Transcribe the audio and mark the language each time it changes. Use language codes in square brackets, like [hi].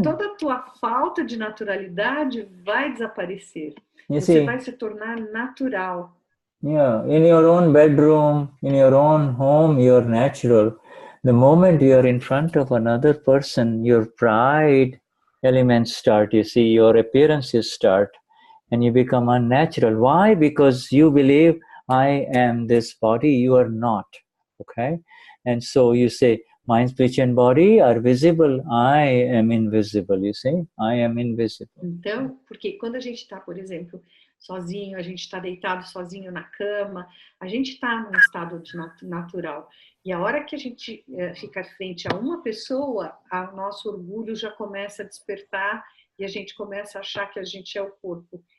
[pt] então, toda a tua falta de naturalidade vai desaparecer. Você vai se tornar natural. [en] Yeah, in your own bedroom, in your own home, you're natural. The moment you're in front of another person, your pride elements start, you see, your appearances start, and you become unnatural. Why? Because you believe, I am this body, you are not, okay? And so you say, mind, speech, and body are visible, I am invisible, you see, I am invisible. [pt] Então, porque quando a gente está, por exemplo, sozinho, a gente está deitado sozinho na cama, a gente está num estado natural. E a hora que a gente fica frente a uma pessoa, o nosso orgulho já começa a despertar e a gente começa a achar que a gente é o corpo.